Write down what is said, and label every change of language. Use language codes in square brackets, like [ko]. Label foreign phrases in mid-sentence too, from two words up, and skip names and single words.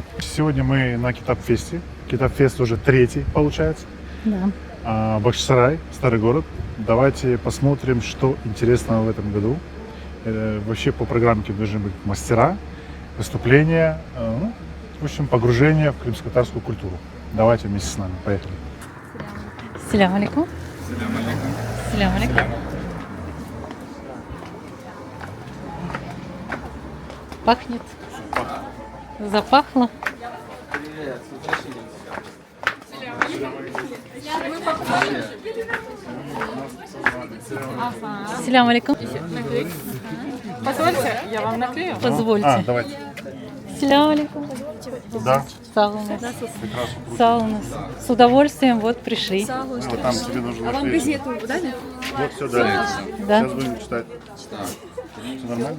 [ru] Сегодня мы на Китап-фесте. Китап-фест уже третий, получается. Да. Бахчисарай, старый город. Давайте посмотрим, что интересного в этом году. Вообще по программе должны быть мастера, выступления, в общем, погружение в крымско-татарскую культуру. Давайте вместе с нами. Поехали. [ar] السلام عليكم. السلام عليكم. [ru] Пахнет. Запахло. [ar] السلام عليكم. [ru] Позвольте, я вам наклею. Позвольте. Давайте. [ar] السلام عليكم. [ru] Да. Саунас. Прекрасно. Саунас. С удовольствием вот пришли. Вот там тебе нужно. А вам газету дали? Вот все дали. Да. Сейчас будем читать. Все нормально?